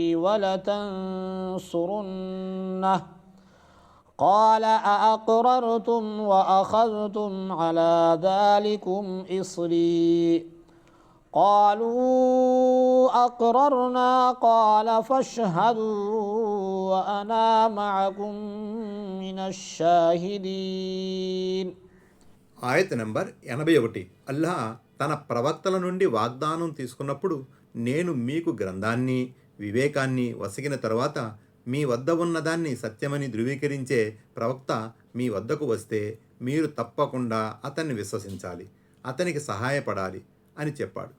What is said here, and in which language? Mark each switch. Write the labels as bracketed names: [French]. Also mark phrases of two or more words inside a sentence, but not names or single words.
[Arabic] وَلَتَنصُرُنَّهُ قَالَ أَأَقْرَرْتُمْ وَأَخَذْتُمْ عَلَى ذَلِكُمْ إِصْرِي قَالُوا أَقْرَرْنَا قَالَ فَاشْهَدُوا وَأَنَا مَعَكُم مِّنَ الشَّاهِدِينَ. [Telugu] ఆయత్ నంబర్ 81. అల్లాహ్ తన ప్రవక్తల నుండి వాగ్దానం తీసుకున్నప్పుడు, నేను మీకు గ్రంథాన్ని వివేకాన్ని వసగిన తరువాత మీ వద్ద ఉన్నదాన్ని సత్యమని ధృవీకరించే ప్రవక్త మీ వద్దకు వస్తే మీరు తప్పకుండా అతన్ని విశ్వసించాలి, అతనికి సహాయపడాలి అని చెప్పాడు.